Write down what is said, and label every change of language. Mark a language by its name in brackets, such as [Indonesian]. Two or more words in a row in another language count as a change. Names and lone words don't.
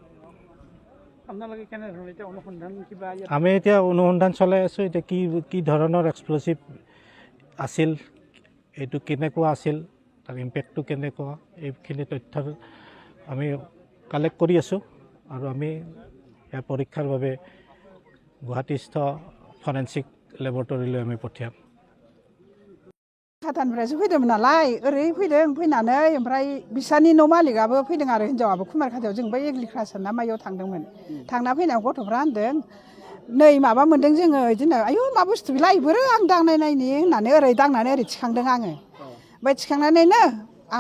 [Assamese] আমি এতিয়া অনুসন্ধান চলাই আছোঁ এতিয়া কি ধৰণৰ এক্সপ্ল'চিভ আছিল এইটো কেনেকুৱা আছিল তাৰ ইম্পেক্টটো কেনেকুৱা এইখিনি তথ্য আমি কালেক্ট কৰি আছোঁ আৰু আমি ইয়াৰ পৰীক্ষাৰ বাবে গুৱাহাটীস্থ ফৰেনচিক লেবৰেটৰীলৈ আমি পঠিয়াম [Bodo] खाटानिफ्रायसो फैदोंमोन नालाय ओरै फैदों फैनानै ओमफ्राय बिसानि न' मालिकआबो फैदों आरो हिनजावाबो कुमारखाटायाव जोंबो एग्रिकालसार ना मायाव थांदोंमोन थांना फैनायाव गथ'फ्रा होनदों नै माबा मोनदों जोङो बिदिनो आयौ मा बुस्थु बेलाय बोरो आं दांनाय नायनि होननानै ओरै दांनानै ओरै थिखांदों आङो ओमफ्राय थिखांनानैनो आंहा